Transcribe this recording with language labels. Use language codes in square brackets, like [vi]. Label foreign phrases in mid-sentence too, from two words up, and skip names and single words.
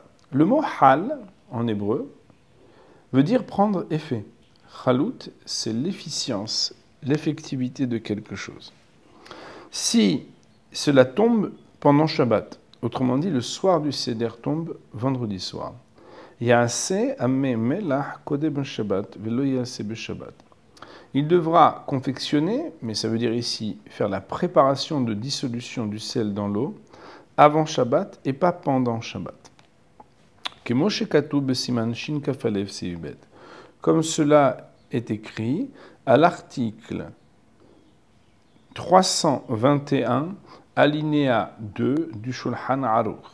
[fr] Le mot hal, en hébreu, veut dire prendre effet. Chalut, c'est l'efficience, l'effectivité de quelque chose. Si cela tombe pendant Shabbat, autrement dit, le soir du Seder tombe vendredi soir. [he] יעשה מי מלח קודם שבת ולא יעשה בשבת. [fr] Il devra confectionner, mais ça veut dire ici faire la préparation de dissolution du sel dans l'eau avant Shabbat et pas pendant Shabbat. Comme cela est écrit à l'article 321, alinéa 2 du Shulchan Aruch.